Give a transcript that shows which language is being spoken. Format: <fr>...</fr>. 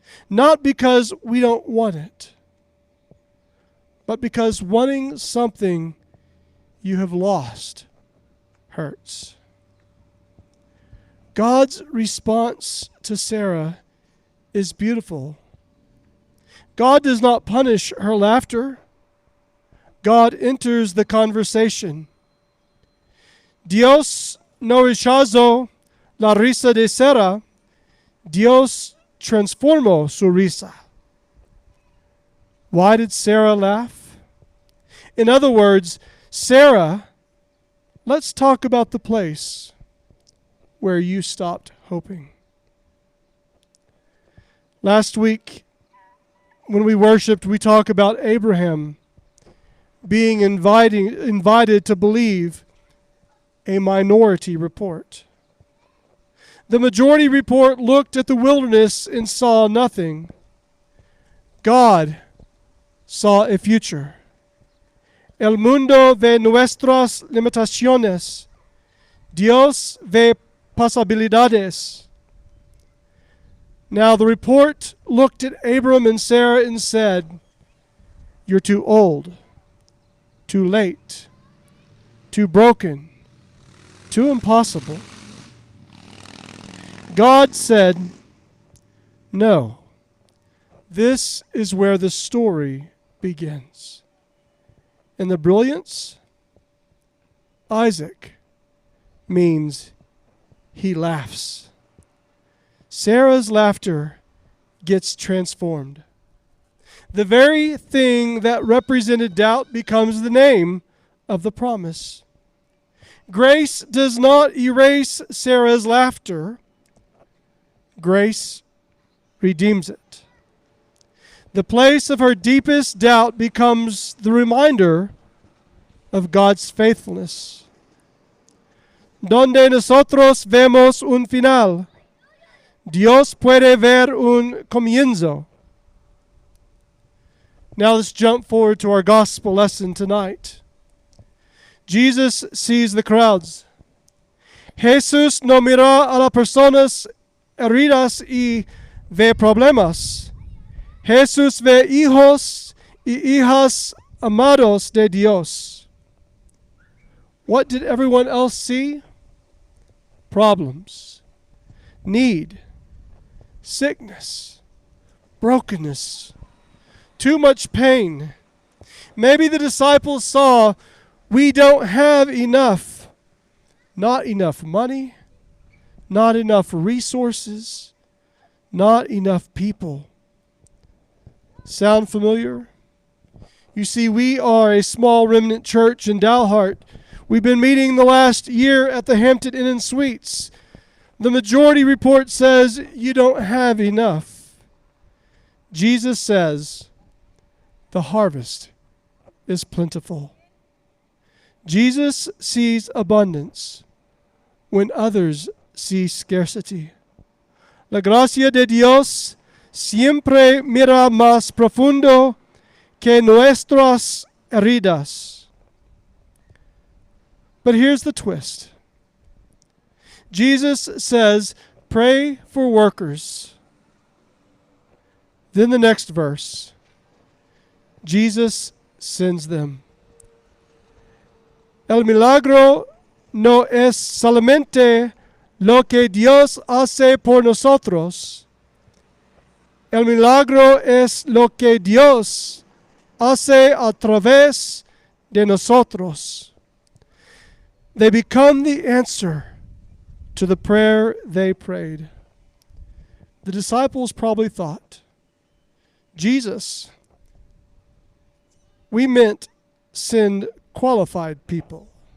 <en>Not because we don't want it, but because wanting something you have lost hurts. God's response to Sarah is beautiful. God does not punish her laughter. God enters the conversation.</en> <es>Dios no rechazó la risa de Sarah. Dios transformó su risa.</es> <en>Why did Sarah laugh? In other words, Sarah, let's talk about the place where you stopped hoping. Last week, when we worshiped, we talked about Abraham being invited to believe a minority report. The majority report looked at the wilderness and saw nothing. God saw a future.</en> <es>El mundo ve nuestras limitaciones. Dios ve posibilidades.</es> <en>Now the report looked at Abram and Sarah and said, "You're too old, too late, too broken, too impossible." God said, "No, this is where the story begins." And the brilliance, Isaac, means he laughs. Sarah's laughter gets transformed. The very thing that represented doubt becomes the name of the promise. Grace does not erase Sarah's laughter. Grace redeems it. The place of her deepest doubt becomes the reminder of God's faithfulness.</en> <es>Donde nosotros vemos un final, Dios puede ver un comienzo.</es> <en>Now let's jump forward to our gospel lesson tonight. Jesus sees the crowds.</en> <es>Jesús no mira a las personas heridas y ve problemas. Jesús ve hijos y hijas amados de Dios.</es> <en>What did everyone else see? Problems, need, sickness, brokenness, too much pain. Maybe the disciples saw, we don't have enough. Not enough money, not enough resources, not enough people. Sound familiar? You see, we are a small remnant church in Dalhart. We've been meeting the last year at the Hampton Inn and Suites. The majority report says you don't have enough. Jesus says the harvest is plentiful. Jesus sees abundance when others see scarcity.</en> <es>La gracia de Dios siempre mira más profundo que nuestras heridas.</es> <en>But here's the twist. Jesus says, pray for workers. Then the next verse, Jesus sends them.</en> <es>El milagro no es solamente lo que Dios hace por nosotros. El milagro es lo que Dios hace a través de nosotros.</es> <en>They become the answer to the prayer they prayed. The disciples probably thought, Jesus, we meant send qualified people.</en>